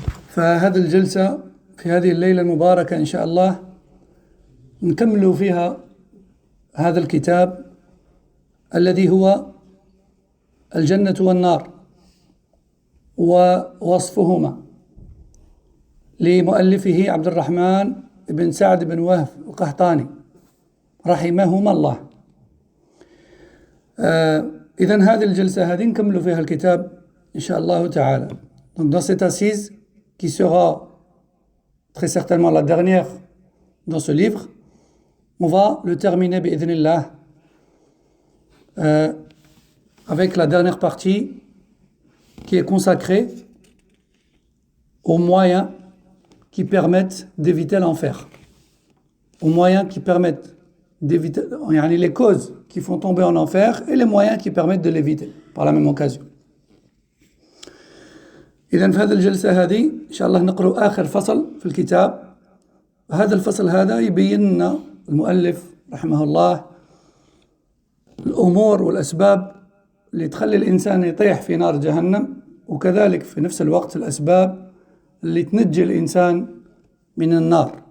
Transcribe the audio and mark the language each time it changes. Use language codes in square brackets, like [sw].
[ar] فهذه الجلسة في هذه الليلة المباركة إن شاء الله نكمل فيها هذا الكتاب الذي هو الجنة والنار ووصفهما لمؤلفه عبد الرحمن بن سعد بن وهب القحطاني رحمهما الله. إذن هذه الجلسة هذه نكمل فيها الكتاب إن شاء الله تعالى. [fr] Donc dans cette assise qui sera très certainement la dernière dans ce livre, on va le terminer bi'idhnillah avec la dernière partie qui est consacrée aux moyens qui permettent d'éviter l'enfer, aux moyens qui permettent d'éviter, les causes qui font tomber en enfer et les moyens qui permettent de l'éviter par la même occasion. [ar] إذن في هذه الجلسة هذه إن شاء الله نقرأ آخر فصل في الكتاب. هذا الفصل هذا يبين لنا المؤلف رحمه الله الأمور والأسباب اللي تخلي الإنسان يطيح في نار جهنم، وكذلك في نفس الوقت الأسباب اللي تنجي الإنسان من النار.